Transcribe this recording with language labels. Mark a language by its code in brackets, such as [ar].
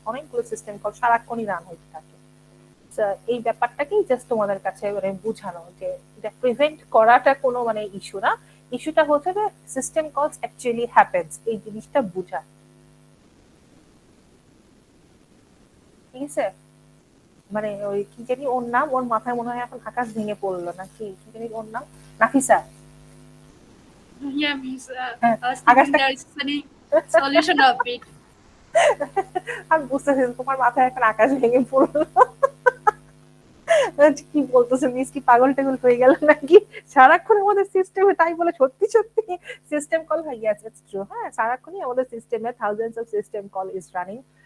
[bn] অনেকগুলো system call সারাক্ষণই run হতে থাকে। So এই ব্যাপারটাকেই জাস্ট তোমাদের কাছে মানে বোঝানো যে এটা প্রিভেন্ট করাটা কোনো মানে ইস্যু না, ইস্যুটা হচ্ছে যে সিস্টেম কলস অ্যাকচুয়ালি হ্যাপেন্স, এই জিনিসটা বোঝা। ঠিক আছে? মানে ওই কি জানি ওর নাম, ওর মাথায় মনে হয় এখন আকাশ ভেঙে পড়লো নাকি, কি জানি ওর নাম, নাফিসা। [en] Yeah, Miss. [bn] হ্যাঁ, [en] I was thinking [bn] আকাশটা [en] there is any solution of it. [bn] আমি বুঝতেছি তোমার মাথায় এখন আকাশ ভেঙে পড়লো। কি বলতেছে মিস, কি পাগল টাগল হয়ে গেল নাকি? সারাক্ষণ আমাদের সিস্টেমে, তাই বলে সত্যি সত্যি সিস্টেম কল হয়। [en] Yes it's true. [bn] হ্যাঁ, সারাক্ষণই আমাদের সিস্টেমে [en] Thousands of system call is running.